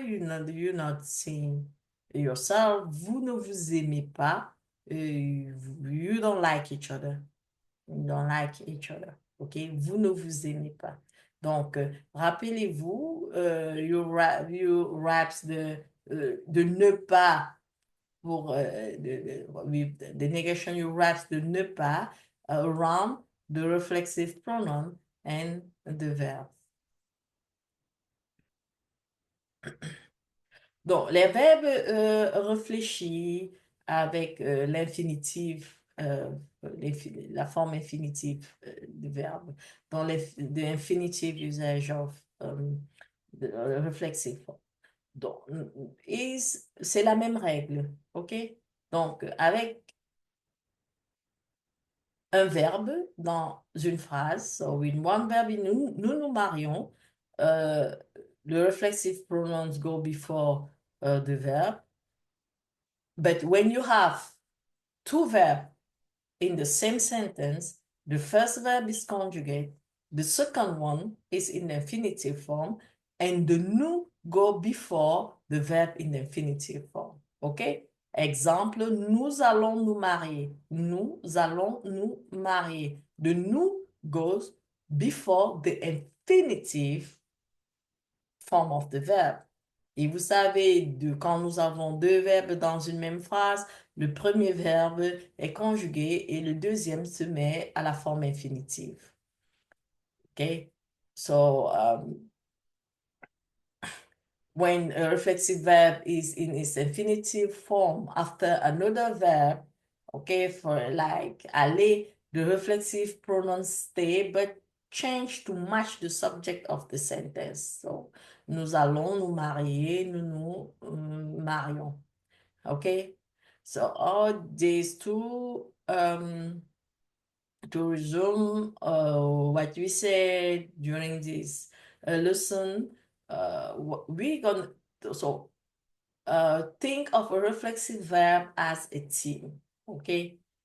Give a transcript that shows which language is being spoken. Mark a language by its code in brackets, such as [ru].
[en] You're not seeing yourself. [fr] Vous ne vous aimez pas. [en] You don't like each other. You don't like each other. [fr] OK? Vous ne vous aimez pas. Donc, rappelez-vous, [en] you wraps de ne pas pour the negation, you wraps de ne pas around the reflexive pronoun and the verb. [fr] Donc, les verbes réfléchis avec l'infinitif, la forme infinitive du verbe, dans [en] the infinitive usage of the reflexive form. [fr] Donc, c'est la même règle, OK? Donc, avec un verbe dans une phrase, [en] so in one verb, [fr] nous marions, [en] euh, the reflexive pronouns go before the verb. But when you have two verbs in the same sentence, the first verb is conjugate, the second one is in the infinitive form, and the nous go before the verb in the infinitive form. OK? [fr] Exemple, nous allons nous marier. Nous allons nous marier. [en] The nous goes before the infinitive form of the verb. [fr] Et vous savez, quand nous avons deux verbes dans une même phrase, le premier verbe est conjugué et le deuxième se met à la forme infinitive. OK? [en] So, when a reflexive verb is in its infinitive form after another verb, okay, for like aller, the reflexive pronouns stay but change to match the subject of the sentence. [fr] So, nous allons nous marier, nous nous marions. [en] Okay? So, all these two, to resume what we said during this lesson, we're going to, so think of a reflexive verb as a team, okay?